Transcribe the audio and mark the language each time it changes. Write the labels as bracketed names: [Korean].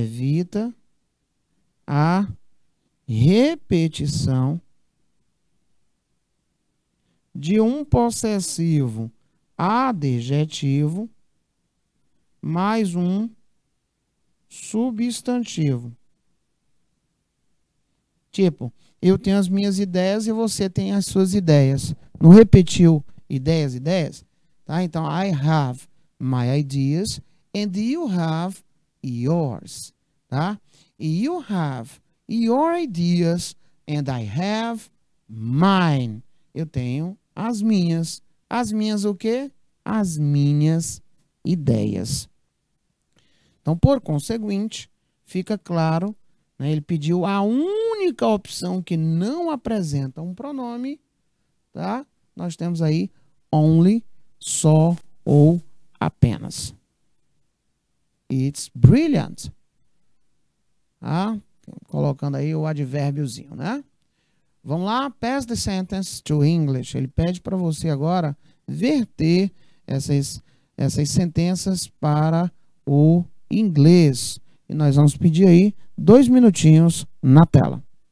[Portuguese] Evita a repetição de um possessivo adjetivo mais um substantivo. Tipo, eu tenho as minhas ideias e você tem as suas ideias. Não repetiu ideias? Tá? [English] Então, I have my ideas and you have yours. Tá? You have your ideas And I have mine. [Portuguese] Eu tenho as minhas. As minhas o quê? As minhas ideias. Então, por conseguinte, fica claro, né, ele pediu a única opção que não apresenta um pronome, tá? Nós temos aí only, só ou apenas. [English] It's brilliant. Tá? [Portuguese] Colocando aí o advérbiozinho, né? Vamos lá, [English] pass the sentence to English. [Portuguese] Ele pede para você agora verter essas sentenças para o inglês. E nós vamos pedir aí 2 minutinhos na tela.